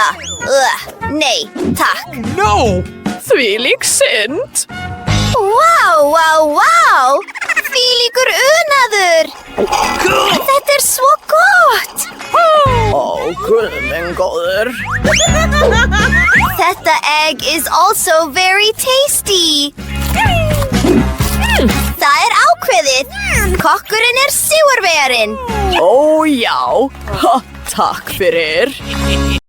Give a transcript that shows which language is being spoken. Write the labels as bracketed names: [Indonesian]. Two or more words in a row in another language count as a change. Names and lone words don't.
[Icelandic] Nei, takk. [English] No! [Icelandic] Þvílík synd. Vá! Þvílíkur unaður. Þetta er svo gott. Guð minn góður. Þetta egg [English] is also very tasty. [Icelandic] Það er ákveðið. Kokkurinn er sigurvegarinn. Já. Takk fyrir.